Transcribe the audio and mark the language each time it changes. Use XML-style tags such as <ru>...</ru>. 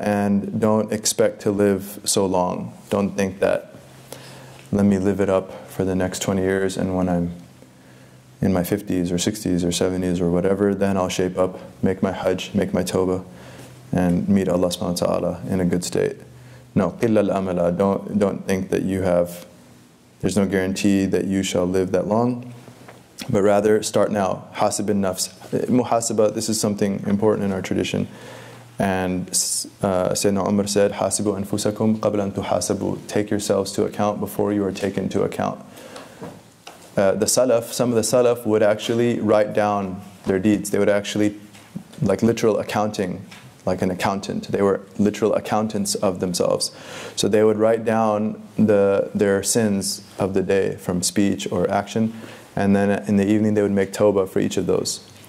<en>And don't expect to live so long. Don't think that, let me live it up for the next 20 years, and when I'm in my 50s or 60s or 70s or whatever, then I'll shape up, make my hajj, make my tawbah, and meet Allah subhanahu wa ta'ala in a good state.</en> <ar>No, قِلَّ الْأَمَلَ.</ar> <en>Don't think that you have, there's no guarantee that you shall live that long, but rather start now.</en> <ar>حَاسِبِ النَّفْس.</ar> <en>Muhasabah, this is something important in our tradition. And Sayyidina Umar said,</en> <ar>حَاسِبُوا أَنفُسَكُمْ قَبْلَ أَن تُحَاسَبُوا.</ar> <en>Take yourselves to account before you are taken to account. The Salaf, some of the Salaf would actually write down their deeds. They would actually, like literal accounting, like an accountant. They were literal accountants of themselves. So they would write down their sins of the day from speech or action, and then in the evening they would make tawbah for each of those.</en>